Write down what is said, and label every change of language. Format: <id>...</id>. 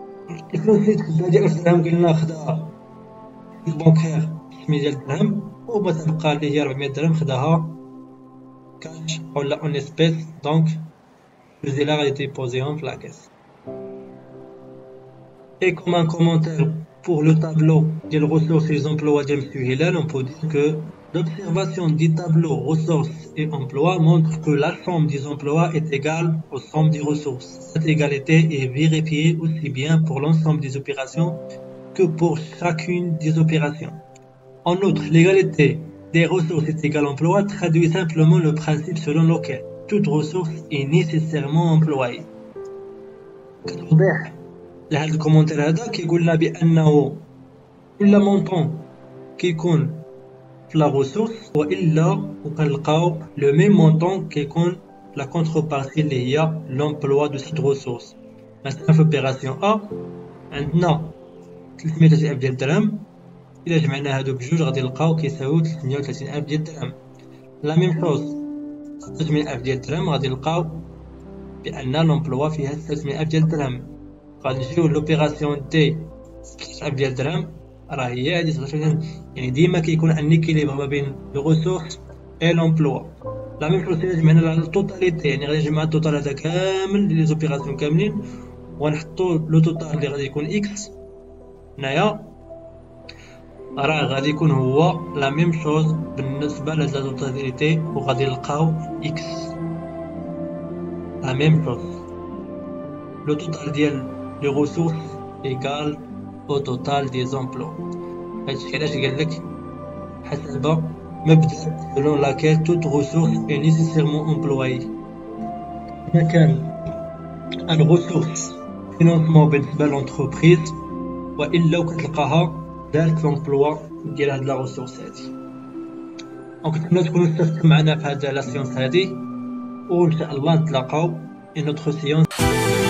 <ar>الفلوس اللي تخدم ديال 1000 درهم قلنا خداها البنكير 600 ديال الدرهم، وما تبقى اللي هي 400 درهم خداها كاش ولا اون اسبيس. دونك الفلوس غادي ديبوزيهم في لاكاس.</ar> <fr>Et comme un commentaire pour le tableau des ressources et des emplois de M. Hillel, on peut dire que l'observation du tableau ressources et emplois montre que la somme des emplois est égale aux sommes des ressources. Cette égalité est vérifiée aussi bien pour l'ensemble des opérations que pour chacune des opérations. En outre, l'égalité des ressources est égale emploi traduit simplement le principe selon lequel toute ressource est nécessairement employée.</fr> <ar>لهاد الكومونتير هذا كيقول لنا بانه كل مونطون كيكون في لا ريسورس والا وكنلقاو لو ميم مونطون كيكون لا كونتربارتي اللي هي لومبلوا دو سيت ريسورس. مثلا في اوبيراسيون ا عندنا 330 الف ديال الدرهم، الا جمعنا هادو بجوج غادي نلقاو كيساويو 330 الف ديال الدرهم. لا ميم شوز 600 الف ديال الدرهم غادي نلقاو بان لومبلوا فيها 600 الف ديال الدرهم. غادي نجيو لوبيراسيون دي 10 ديال الدرهم راه هي هادي 16. يعني ديما كيكون ان ايكيليبر ما بين لو ريسورس اي لومبلوا. لا ميم شوز جمعنا على التوتاليتي، يعني غادي نجمع التوتال هذا كامل لي زوبيراسيون كاملين ونحطو لو توتال اللي غادي يكون اكس. هنايا راه غادي يكون هو لا ميم شوز بالنسبه لا توتاليتي، وغادي نلقاو اكس لا ميم شوز. لو توتال ديال</ar> <fr>les ressources égale au total des emplois.</fr> <ar>هادشي علاش قالك حسب مبدأ</ar> <fr>selon laquelle toute ressource est nécessairement employée.</fr> <ar>إذا كان ان ressource financement بالنسبة للانتربريز وإلا وكتلقاها دارت لومبلوا ديال هاد لا ريسورس هادي. دونك نتمنى تكونوا استفدتوا معنا في هاد لا سيونس هادي، وإن شاء الله نتلاقاو</ar> <fr>une autre séance.</fr>